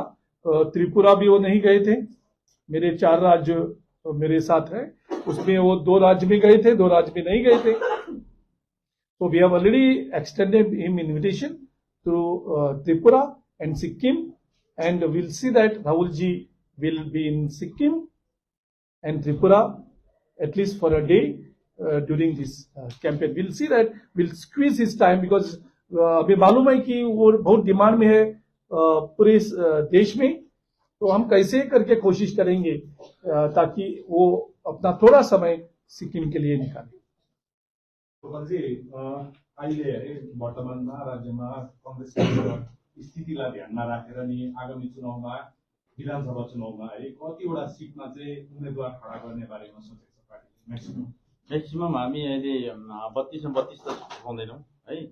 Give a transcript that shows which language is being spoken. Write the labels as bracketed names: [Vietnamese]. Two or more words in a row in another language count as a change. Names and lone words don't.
[Hindi] त्रिपुरा भी वो नहीं गए थे. मेरे 4 राज्य मेरे साथ है, उसमें वो 2 राज्य में गए थे, 2 राज्य में नहीं गए थे. [English] तो we have already extended him invitation to Tripura and Sikkim, and will see that Rahul ji will be in Sikkim and Tripura at least for a day during this campaign. We'll see that we'll squeeze his time because [Hindi] अभी मालूम है कि वो बहुत डिमांड में है पूरे देश में. तो हम कैसे करके कोशिश करेंगे ताकि वो अपना थोड़ा समय सिक्किम के लिए निकाले. [Nepali] गोपालजी, अहिले वर्तमानमा राज्यमा कांग्रेसको स्थितिलाई ध्यानमा राखेर नि आगामी चुनावमा विधानसभा चुनावमा है कतिवटा सिटमा चाहिँ उम्मेदवार खडा गर्ने बारेमा सोचेको छ पार्टीले? म्याक्सिमम हामी अहिले 32 मा 32 त पाउँदैनौँ है.